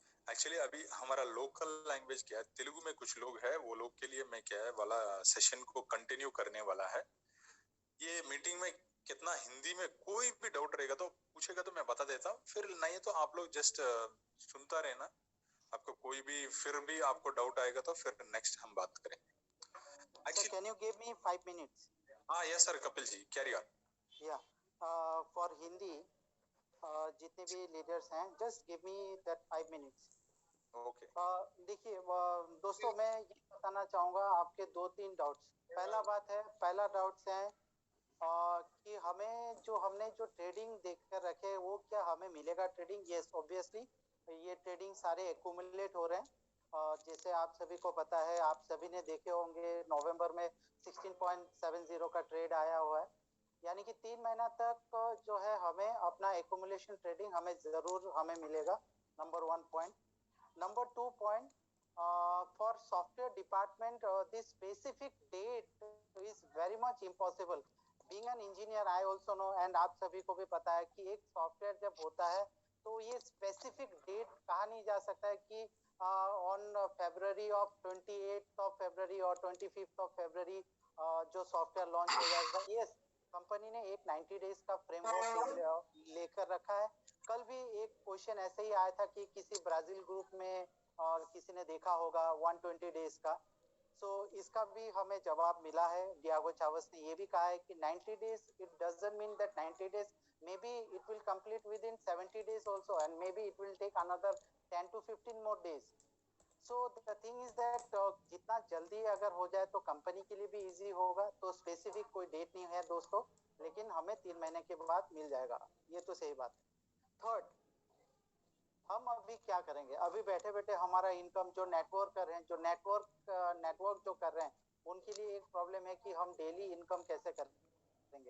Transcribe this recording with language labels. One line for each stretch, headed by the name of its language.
Hindi: Actually अभी हमारा local language क्या है, तेलुगु में कुछ लोग है, वो लोग के लिए मैं क्या है वाला सेशन को कंटिन्यू करने वाला है। ये मीटिंग में कितना हिंदी में कोई भी डाउट रहेगा तो पूछेगा तो मैं बता देता हूँ, फिर नहीं तो आप लोग जस्ट सुनता रहना। आपको कोई भी फिर भी आपको डाउट आएगा तो फिर नेक्स्ट हम बात करेंगे।
English: Sir, can you give me 5 minutes? हाँ yes sir, Kapil ji carry on. Yeah, for Hindi,
Hindi: जितने भी लीडर्स हैं,
English: just give me that 5 minutes. Okay
Hindi: देखिए दोस्तों, मैं ये बताना चाहूँगा आपके 2-3 डाउट्स। पहला डाउट्स है कि हमने जो ट्रेडिंग देख कर रखे वो क्या हमें मिलेगा ट्रेडिंग? यस, ऑब्वियसली ये ट्रेडिंग सारे एक्यूमुलेट हो रहे हैं। जैसे आप सभी को पता है, आप सभी ने देखे होंगे नवंबर में 16.70 का ट्रेड आया हुआ है, यानी कि 3 महीना तक जो है हमें अपना एक्यूमुलेशन ट्रेडिंग हमें मिलेगा। Number 1 point.
English: Number 2 point, for software department, this specific date is very much impossible. Being an engineer, I also know, and
Hindi: आप सभी को भी पता है कि एक सॉफ्टवेयर जब होता है तो ये स्पेसिफिक डेट कहा नहीं जा सकता है कि
English: on February of 28th of February
Hindi: और 25th of February जो सॉफ्टवेयर लॉन्च हो जाएगा। यस, कंपनी ने एक 90 डेज का फ्रेमवर्क लेकर रखा है। कल भी एक क्वेश्चन ऐसे ही आया था कि किसी ब्राजील ग्रुप में किसी ने देखा होगा 120 डेज का। सो इसका भी हमें जवाब मिला है। डियागो चावस ने ये भी कहा है कि
English: 90 days, it doesn't mean that 90 days, maybe it will complete within 70 days also, and maybe it will take another 10 to 15 more days. So the thing is that
Hindi: जितना जल्दी अगर हो जाए तो कंपनी के लिए भी इजी होगा। तो स्पेसिफिक कोई डेट नहीं है दोस्तों, लेकिन हमें 3 महीने के बाद मिल जाएगा, ये तो सही बात है। थर्ड, हम अभी क्या करेंगे? अभी बैठे बैठे हमारा इनकम जो नेटवर्क कर रहे हैं, जो नेटवर्क जो कर रहे हैं, उनके लिए एक प्रॉब्लम है कि हम डेली इनकम कैसे करेंगे।